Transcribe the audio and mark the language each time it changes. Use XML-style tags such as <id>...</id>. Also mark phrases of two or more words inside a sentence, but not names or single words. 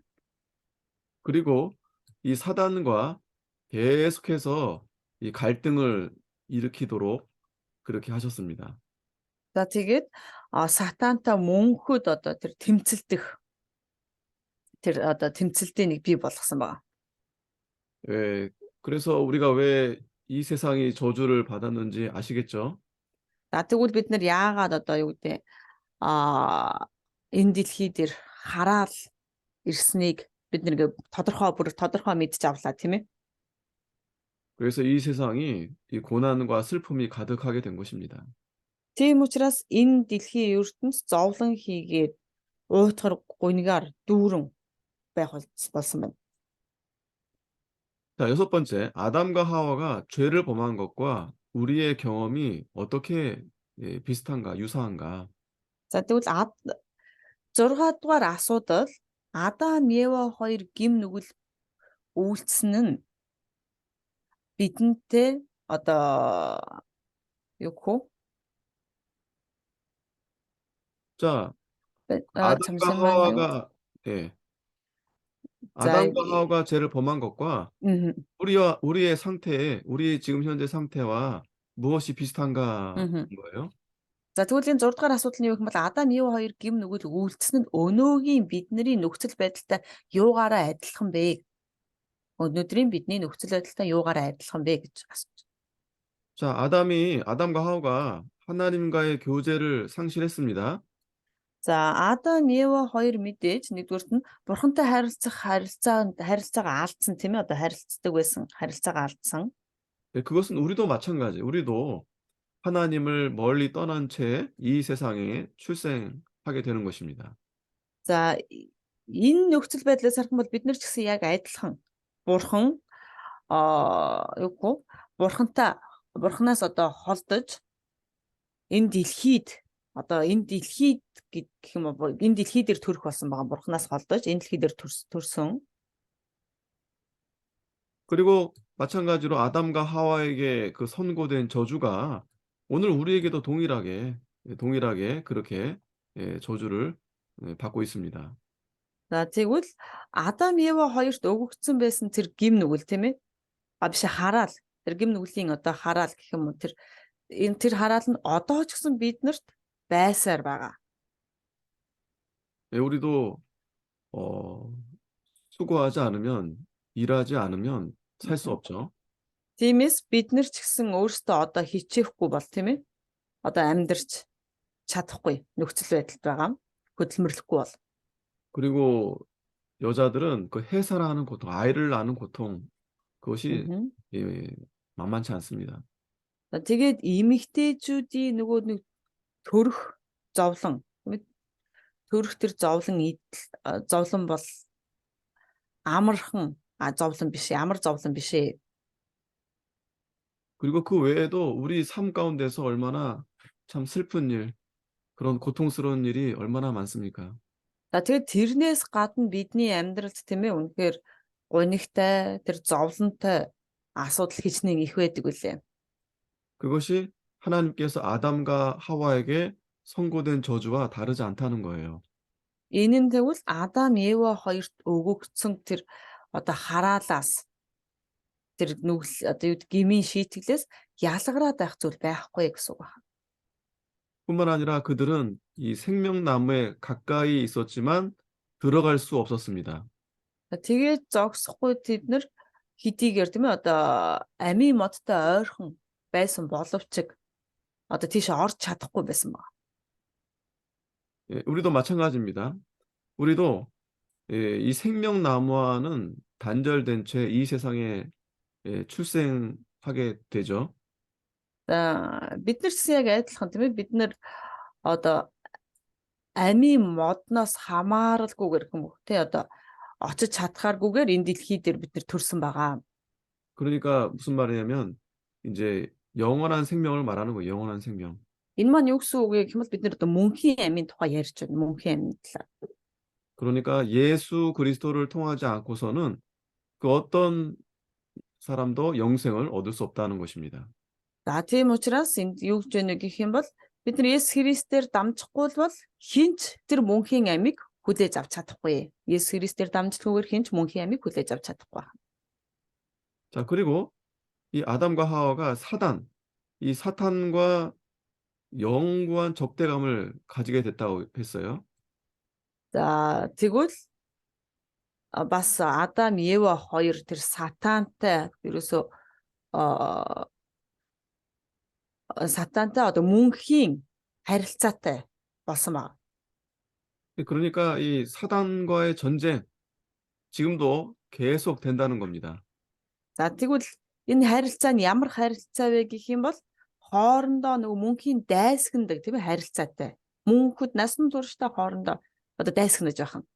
<ko>그리고 이 사단과 계속해서 이 갈등을 일으키도록 그렇게 하셨습니다.</ko> <mn>За тэгээд сатантай мөнхөд одоо тэр тэмцэлтийн нэг бий болгосон байна.</mn> <ko>예, 그래서 우리가 왜 이 세상이 저주를 받았는지 아시겠죠?</ko> <mn>За тэгвэл бид нар яагаад одоо юу гэдэг энэ дэлхий дээр хараал ирснийг бид нэг тодорхой мэдж авлаа тийм ээ.</mn> <ko>그래서 이 세상이 이 고난과 슬픔이 가득하게 된 것입니다.</ko> <mn>Тийм учраас энэ дэлхийн ертөнц зовлон хийгээд уйтгар гунигаар дүүрэн байх болсон байна.</mn> <ko>자, 6번째, 아담과 하와가 죄를 범한 것과 우리의 경험이 어떻게 비슷한가, 유사한가?</ko> <mn>За тэгвэл 6 дугаар асуудал Адам Ева хоёр гим нүгэл үйлцсэн нь бидэнтэй одоо юу гэх вэ?</mn> <ko>자, 잠시만요. 아담과 하와가 예. 자, 아담과 하와가 죄를 범한 것과 우리의 상태, 우리 지금 현재 상태와 무엇이 비슷한가 하는 거예요?</ko> <mn>За тэгвэл энэ 6 дугаар асуудал нь юу гэх юм бол Адам Ева хоёр гим нүгэл үйлцсэн нь өнөөгийн бидний нөхцөл байдалтай юугаараа адилхан бэ? өнөөдрийн бидний нөхцөл байдалтай юугаараа адилхан бэ гэж асууж.</mn> <ko>자, 아담과 하와가 하나님과의 교제를 상실했습니다.</ko> <mn>За Адам Ева хоёр мэдээж нэгдүгürt нь бурхантай харилцаагаа алдсан тийм ээ одоо харилцдаг байсан харилцаагаа алдсан.</mn> <ko>네, 그것은 우리도 마찬가지. 우리도 하나님을 멀리 떠난 채 이 세상에 출생하게 되는 것입니다.</ko> <mn>За энэ нөхцөл байдлаас харах бол бид нар ч гэсэн яг адилхан бурхан юу гэх вэ? Бурханаас одоо холдож энэ дэлхийд гэх юм бол энэ дэлхий дээр төрөх болсон байгаа бурханаас холдож энэ дэлхий дээр төрсөн.</mn> <ko>그리고 마찬가지로 아담과 하와에게 그 선고된 저주가 오늘 우리에게도 동일하게 그렇게 저주를 받고 있습니다.</ko> <mn>За тэгвэл Адам Ева хоёрт өгөгдсөн байсан тэр гим нүгэл тийм ээ? Биш хараал. Тэр гим нүглийн одоо хараал гэх юм уу тэр хараал нь одоо ч гэсэн биднэрт байсаар байгаа.</mn> <ko>우리도 수고하지 않으면 일하지 않으면 살 수 없죠.</ko> <mn>Тиймээс бид нар ч гэсэн өөрсдөө одоо хичээхгүй бол тийм ээ? Одоо амьдрч чадахгүй нөхцөл байдалд байгаа. хөдөлмөрлөхгүй бол.</mn> <ko>그리고 여자들은 그 해산하는 고통, 아이를 낳는 고통 그것이 만만치 않습니다.</ko> <mn>Тэгээд эмэгтэйчүүдийн нөгөө нэг төрөх зовлон тэр зовлон бол амар зовлон биш ээ.</mn> <ko>그리고 그 외에도 우리 삶 가운데서 얼마나 참 슬픈 일, 그런 고통스러운 일이 얼마나 많습니까?</ko> <mn>Тэгээд тэрнээс гадна бидний амьдралд тийм ээ үнэхээр гонигтай тэр зовлонтой асуудал хичнээн их байдаг үлээ.</mn> <ko>그것이 하나님께서 아담과 하와에게 선고된 저주와 다르지 않다는 거예요.</ko> <mn>Энэ нь тэгвэл Адам Ева хоёрт өгөгдсөн тэр одоо хараалаас тэр нүгэл одоо юу гмийн шийтгэлээс ялгараад байх зүйл байхгүй гэсэн үг байна.</mn> <ko>뿐만 아니라 그들은 이 생명나무에 가까이 있었지만 들어갈 수 없었습니다.</ko> <mn>Тэгээд зогсохгүй тэд нар хэдийгээр тийм ээ одоо амийн модтой ойрхон байсан боловч одоо тийш орж чадахгүй байсан байна.</mn> <ko>예, 우리도 마찬가지입니다. 우리도 이 생명나무와는 단절된 채 이 세상에 출생하게 되죠.</ko> <mn>Бид нар ч яг адилхан тийм ээ бид нар одоо амийн модноос хамааралгүйгээр юм уу тий одоо очиж чадхааргүйгээр энэ дэлхий дээр бид нар төрсэн байгаа.</mn> <ko>그러니까 무슨 말이냐면 이제 영원한 생명을 말하는 거예요. 영원한 생명.</ko> <mn>Энэ маань юу гэсэн үг вэ гэвэл бид нэр одоо мөнхийн амийн тухай ярьж байна. мөнхийн амийн талаар.</mn> <ko>그러니까 예수 그리스도를 통하지 않고서는 그 어떤 사람도 영생을 얻을 수 없다는 것입니다.</ko> <mn>За тийм учраас энд юу гэж байна вэ гэх юм бол бид нар Есүс Христээр дамжихгүй бол хинч тэр мөнхийн амийг хүлээж авч чадахгүй. Есүс Христээр дамждаггүйгээр хинч мөнхийн амийг хүлээж авч чадахгүй.</mn> <ko>자, 그리고 이 아담과 하와가 이 사탄과 영구한 적대감을 가지게 됐다고 했어요.</ko> <mn>За тэгвэл бас Адам, Ева хоёр тэр сатантай ерөөсөө сатантай одоо мөнхийн харилцаатай болсон байна.</mn> <ko>그러니까 이 사단과의 전쟁 지금도 계속 된다는 겁니다.</ko> <mn>За тэгвэл энэ харилцаа нь ямар харилцаа вэ гэх юм бол хоорондоо нөгөө мөнхийн дайсагнадаг тийм ээ харилцаатай. Мөнхөд насан туршдаа хоорондоо одоо дайсагнаж байх нь.</mn>